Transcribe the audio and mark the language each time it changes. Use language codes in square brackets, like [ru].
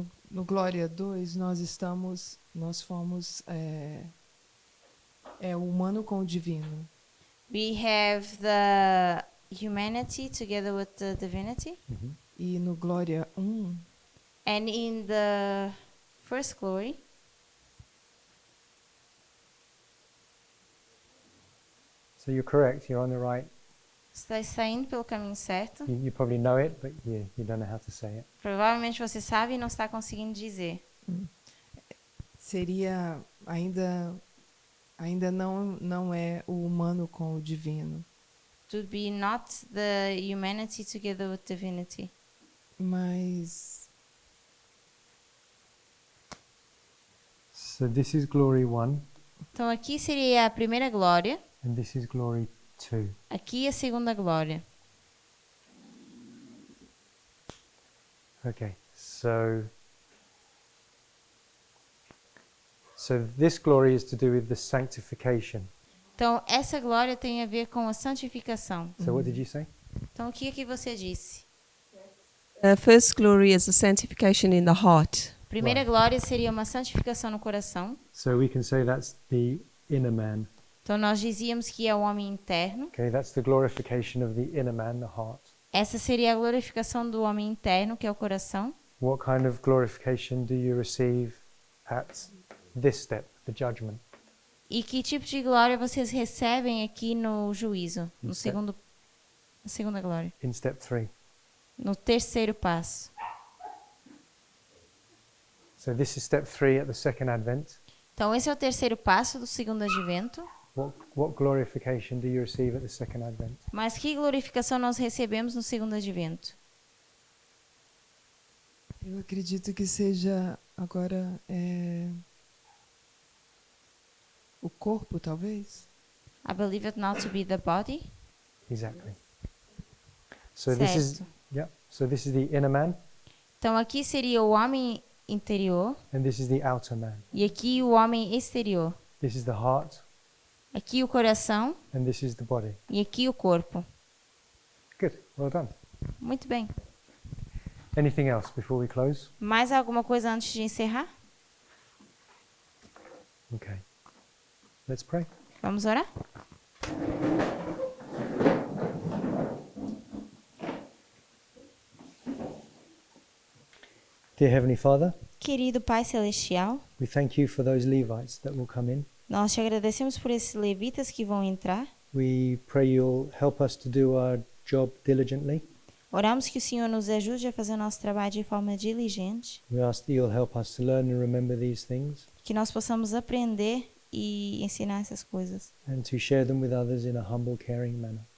[pt] No glória 2 nós fomos o humano com o divino. [en] we have the humanity together with the divinity. [pt] E no glória 1 [en] And in the first glory, So you're correct, you're on the right. [pt] está saindo pelo caminho certo. [en] You probably know it, but you don't know how to say it. [pt] Provavelmente você sabe e não está conseguindo dizer. seria ainda não é o humano com o divino, [en] It would be not the humanity together with divinity. [pt] mas [en] So this is glory 1, [pt] Então aqui seria a primeira glória, [en] and this is glory 2. [pt] aqui a segunda glória. [en] Okay, so this glory is to do with the sanctification. [pt] Então essa glória tem a ver com a santificação. [en] So what did you say? [pt] Então o que você disse? [en] First glory is the sanctification in the heart. [pt] Primeira glória seria uma santificação no coração. [en] So we can say that's the inner man. [pt] Então nós dizíamos que é o homem interno. [en] Okay, that's the glorification of the inner man, the heart. [pt] Essa seria a glorificação do homem interno, que é o coração. [en] What kind of glorification do you receive at this step, the judgment? [pt] E que tipo de glória vocês recebem aqui no juízo, no Isso. segundo, na segunda glória, [en] In step 3. [pt] no terceiro passo. [en] So this is step 3 at the second advent. [pt] Então esse é o terceiro passo do segundo advento. [en] What glorification do you receive at the second advent? [pt] Mas que glorificação nós recebemos no segundo advento? eu acredito que seja agora o corpo, talvez. [en] I believe it now to be the body. Exactly. So this is [pt] Certo. [en] So this is the inner man, [pt] Então aqui seria o homem interior [en] and this is the outer man. [pt] e aqui o homem exterior. [en] This is the heart, [pt] Aqui o coração [en] and this is the body. [pt] e aqui o corpo. [en] Good. Well done. [pt] Muito bem. [en] Anything else before we close? [pt] Mais alguma coisa antes de encerrar? [en] Okay. Let's pray. [pt] Vamos orar? [en] Dear Heavenly Father, [pt] Querido Pai Celestial, [en] we thank you for those Levites that will come in. [pt] nós te agradecemos por esses levitas que vão entrar. [en] We pray you'll help us to do our job diligently. [pt] Oramos que o Senhor nos ajude a fazer o nosso trabalho de forma diligente, [en] We ask that you'll help us to learn and remember these things [pt] que nós possamos aprender e ensinar essas coisas, [en] and to share them with others in a humble, caring manner.